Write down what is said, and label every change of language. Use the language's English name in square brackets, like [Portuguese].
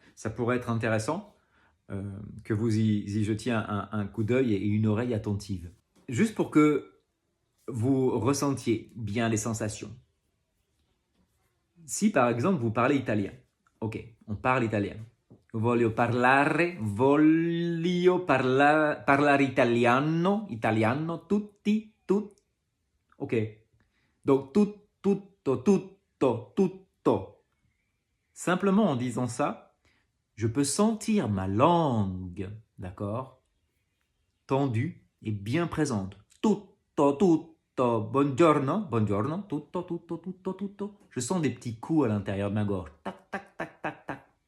[French] Ça pourrait être intéressant que vous y jetiez un coup d'œil et une oreille attentive. Juste pour que vous ressentiez bien les sensations. Si par exemple vous parlez italien, ok, on parle italien. [Italian] Voglio parlare italiano, tutti, ok. [French] Donc tutto. Simplement en disant ça, je peux sentir ma langue, d'accord, tendue et bien présente. Tutto. [Italian] buongiorno, buongiorno, tutto, tutto, tutto, tutto. [French] Je sens des petits coups à l'intérieur de ma gorge. Tac, tac, tac, tac, tac.